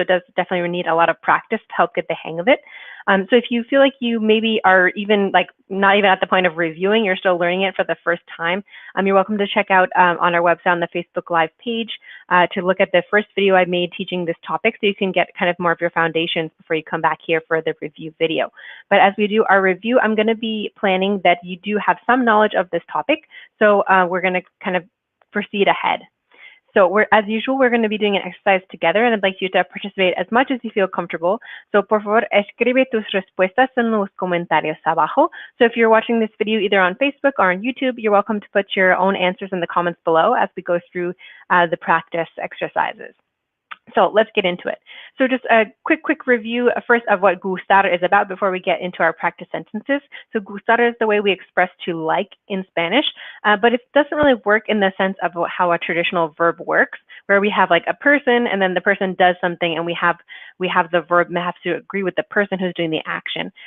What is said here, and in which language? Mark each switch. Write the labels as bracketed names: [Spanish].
[English] So it does definitely need a lot of practice to help get the hang of it. So if you feel like you maybe are even not even at the point of reviewing, you're still learning it for the first time, you're welcome to check out on our website on the Facebook Live page to look at the first video I made teaching this topic, so you can get kind of more of your foundations before you come back here for the review video. But as we do our review, I'm going to be planning that you do have some knowledge of this topic. So we're going to kind of proceed ahead. So as usual, we're going to be doing an exercise together, and I'd like you to participate as much as you feel comfortable. [Spanish] So por favor, escribe tus respuestas en los comentarios abajo. [English] So if you're watching this video either on Facebook or on YouTube, you're welcome to put your own answers in the comments below as we go through the practice exercises. So let's get into it. So just a quick review first of what gustar is about before we get into our practice sentences. So gustar is the way we express to like in Spanish, but it doesn't really work in the sense of how a traditional verb works, where we have like a person and then the person does something and we have the verb have to agree with the person who's doing the action.